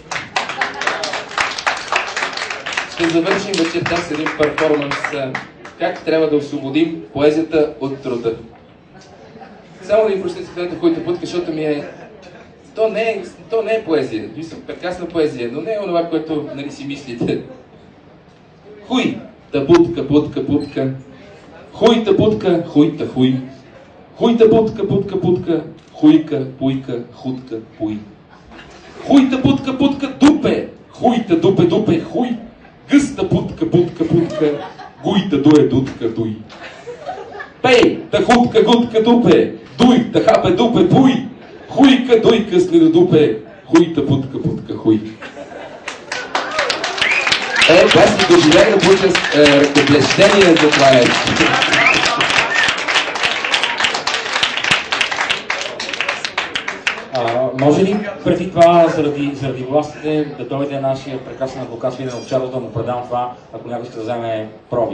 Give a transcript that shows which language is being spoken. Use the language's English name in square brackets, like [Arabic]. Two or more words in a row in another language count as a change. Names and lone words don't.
[Bulgarian] Ще завършим вечерта с един перформанс как трябва да освободим поезията от труда. Само да ви прощете цитата, който путка, защото ми е... То не е поезия. Мисля, прекрасна поезия, но не е онова, което нали си мислите. Хуй, та будка, будка, будка. Хуй, та будка, хуй, та хуй. Хуй, та будка, будка, будка. Хуйка, пуйка, хутка, пуй. Хуй, та будка, будка, дупе. Хуй, та дупе, дупе, хуй. Гъста будка, будка, будка. Гуй, та дуе, дудка, дуй. Пей, та хутка, гудка, дупе. Дуй, та хапе, дупе, пуй. Хуйка, дойка, следодупе, хуйта, путка, путка, хуй. Аз си доживях да получа ръкоплещение за това нещо. Може ли преди това, заради властите, да дойде нашия прекрасен адвокат Свилен Овчаров да му предам това, ако някой ще да вземе проби?